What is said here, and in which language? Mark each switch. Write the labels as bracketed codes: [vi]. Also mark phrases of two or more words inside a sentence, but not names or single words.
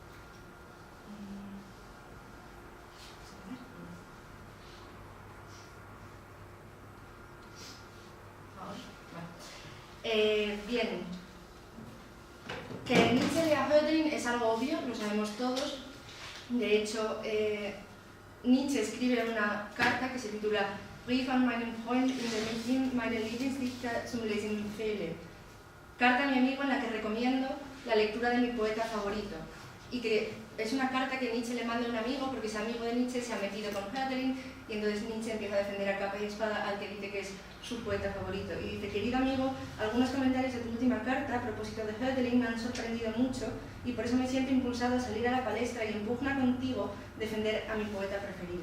[es] Bien, que Nietzsche lea Hölderlin es algo obvio, lo sabemos todos. De hecho, Nietzsche escribe una carta que se titula Brief an meinen Freund, in der ich meine Lieblingsdichter zum Lesen empfehle. Carta a mi amigo en la que recomiendo la lectura de mi poeta favorito. Y que es una carta que Nietzsche le manda a un amigo porque ese amigo de Nietzsche se ha metido con Hölderlin y entonces Nietzsche empieza a defender a capa y espada al que dice que es su poeta favorito. Y dice: querido amigo, algunos comentarios de tu última carta a propósito de Hölderlin me han sorprendido mucho y por eso me siento impulsado a salir a la palestra y en pugna contigo defender a mi poeta preferido.